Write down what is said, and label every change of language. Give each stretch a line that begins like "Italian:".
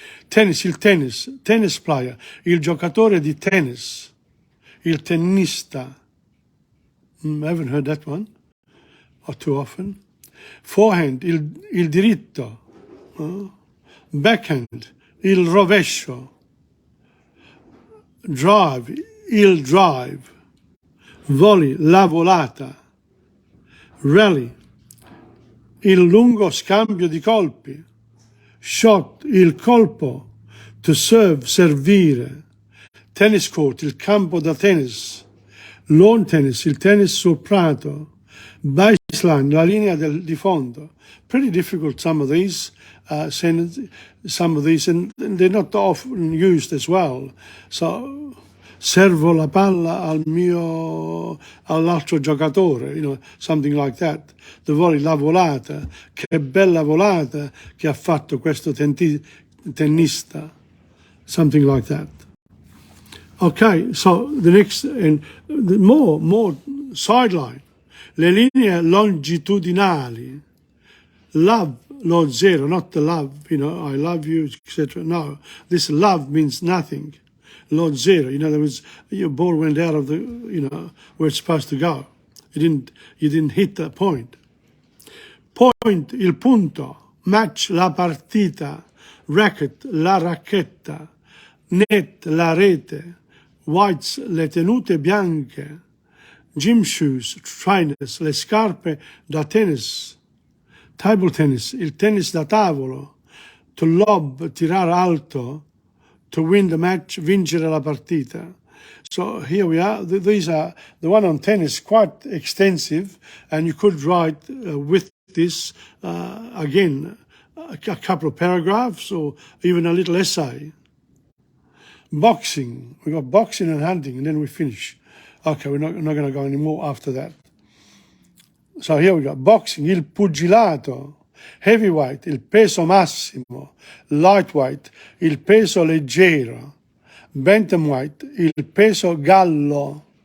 English: Tennis, il tennis player,
Italian: il giocatore di tennis,
English: il tennista. I haven't heard that one, or too often. Forehand,
Italian: il diritto.
English: Backhand, il rovescio. Drive, il drive. Volley, la volata. Rally,
Italian: il lungo scambio di colpi.
English: Shot, il colpo. To serve, servire. Tennis court,
Italian: il campo da tennis.
English: Lawn tennis,
Italian: il tennis sul prato.
English: Baseline,
Italian: la linea di fondo.
English: Pretty difficult, some of these, and they're not often used as well. So,
Italian: servo la palla all'altro giocatore,
English: you know, something like that.
Italian: The volley, la volata, che bella volata che ha fatto questo tennista,
English: something like that. Okay, so the next, and more sideline.
Italian: Le linee longitudinali.
English: Love, lo zero, not the love, you know, I love you, etc. No, this love means nothing. Lo zero, in other words, your ball went out of the, you know, where it's supposed to go. You didn't hit the point. Point, il punto. Match, la partita. Racket, la racchetta. Net, la rete. Whites,
Italian: le tenute bianche.
English: Gym shoes, trainers,
Italian: le scarpe da tennis.
English: Table tennis,
Italian: il tennis da tavolo.
English: To lob,
Italian: tirar alto.
English: To win the match,
Italian: vincere la partita.
English: So here we are. These are the one on tennis, quite extensive, and you could write with this again a couple of paragraphs or even a little essay. Boxing, we got boxing and hunting, and then we finish. Okay, we're not going to go any more after that. So here we go. Boxing, il pugilato. Heavyweight,
Italian: il peso massimo.
English: Lightweight,
Italian: il peso leggero.
English: Bantamweight,
Italian: il peso gallo.